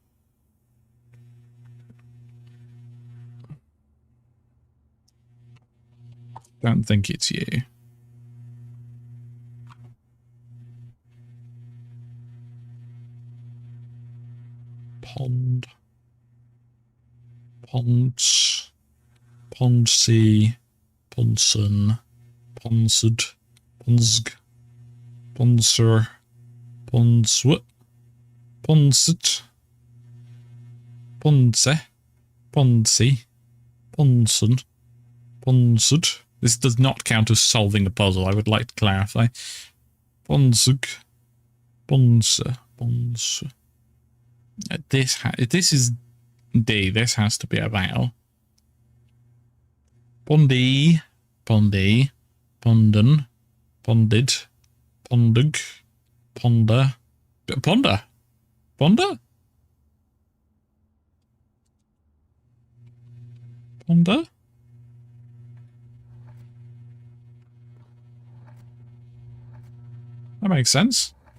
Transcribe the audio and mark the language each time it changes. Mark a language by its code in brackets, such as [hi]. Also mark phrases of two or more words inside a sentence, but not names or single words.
[en] Don't think it's you. Pond. Ponds. Pondsy. Ponson. Ponsud. Ponsg. Ponser. Ponswut. Ponsit. Ponse. Ponsy. Ponson. Ponsud. This does not count as solving the puzzle, I would like to clarify. Ponsug. Ponsa. Pons. This is D. This has to be a vowel. Pondy. Pondy. Pondon. Pondid. Pondug. Ponder. Ponder. Ponder? Ponder? That makes sense.